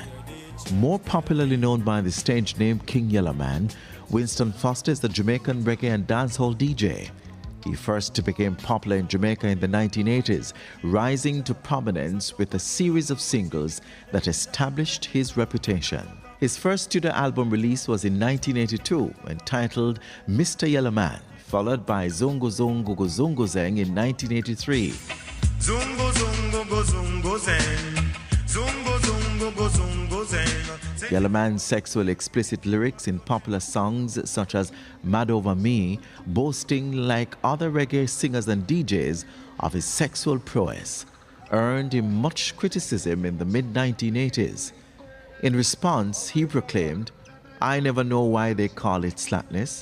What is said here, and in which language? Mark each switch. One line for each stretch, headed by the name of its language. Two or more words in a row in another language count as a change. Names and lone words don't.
English: More popularly known by the stage name King Yellowman, Winston Foster is the Jamaican reggae and dancehall DJ. He first became popular in Jamaica in the 1980s, rising to prominence with a series of singles that established his reputation. His first studio album release was in 1982, entitled Mr. Yellowman, followed by Zungo Zungo Go Zungo Zeng in 1983. Zungo Zungo Go Zungo Zeng. Zungo Zungo Go Zungo Zeng. Yellowman's sexual explicit lyrics in popular songs such as Mad Over Me, boasting like other reggae singers and DJs of his sexual prowess, earned him much criticism in the mid-1980s. In response, he proclaimed, "I never know why they call it slackness.